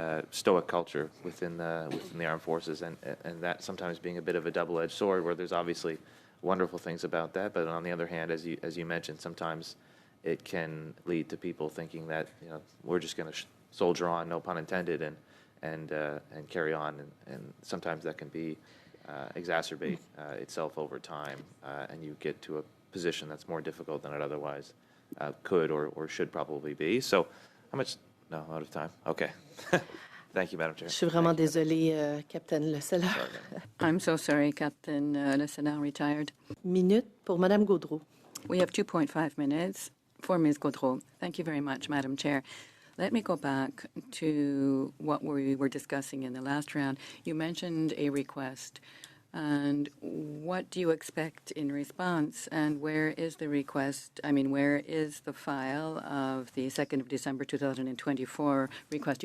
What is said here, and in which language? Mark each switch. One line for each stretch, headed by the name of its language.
English: stoic culture within the armed forces, and that sometimes being a bit of a double-edged sword, where there's obviously wonderful things about that, but on the other hand, as you mentioned, sometimes it can lead to people thinking that we're just going to soldier on, no pun intended, and carry on, and sometimes that can be exacerbate itself over time, and you get to a position that's more difficult than it otherwise could or should probably be. So, how much? No, out of time. Okay. Thank you, Madam Chair.
French: Je suis vraiment désolée, Captain Le Scelleur.
English: I'm so sorry, Captain Le Scelleur retired.
French: Minute pour Madame Gaudreau.
English: We have 2.5 minutes for Ms. Gaudreau. Thank you very much, Madam Chair. Let me go back to what we were discussing in the last round. You mentioned a request. And what do you expect in response? And where is the request? I mean, where is the file of the 2nd of December 2024 request?